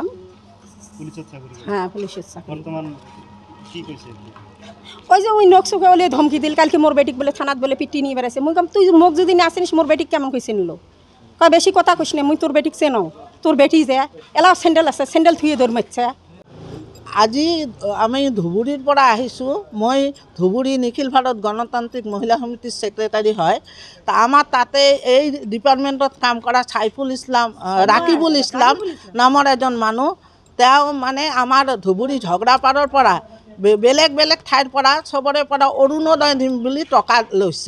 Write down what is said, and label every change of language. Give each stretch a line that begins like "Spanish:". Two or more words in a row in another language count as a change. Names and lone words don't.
Bangla: হ্যাঁ পুলিশের চাকরি। ওই যে ওই নকশুকে বলে ধমকি দিল কালকে মোর বেটিক বলে থানাত বলে পিটি নিয়ে বেড়াইছে। মুই কম তুই মোক যদি না চিনিস মোর বেটিক কেমন কইছে নিল। কয় বেশি কথা কইস না, মুই তোর বেটিক চেনো, তোর বেটি যে এলাও স্যান্ডেল আছে স্যান্ডেল থুয়ে দৌড় মারছে।
Assamese: আজি আমি ধুবুৰীৰ পৰা আহিছোঁ। মই ধুবুৰী নিখিল ভাৰত গণতান্ত্ৰিক মহিলা সমিতিৰ ছেক্ৰেটাৰী হয়। তা আমাৰ তাতে এই ডিপাৰ্টমেণ্টত কাম কৰা সাইফুল ইছলাম ৰাকিবুল ইছলাম নামৰ এজন মানুহ, তেওঁ মানে আমাৰ ধুবুৰী ঝগড়াপাৰৰ পৰা বেলেগ বেলেগ ঠাইৰ পৰা চবৰে পৰা অৰুণোদয় দিম বুলি টকা লৈছে।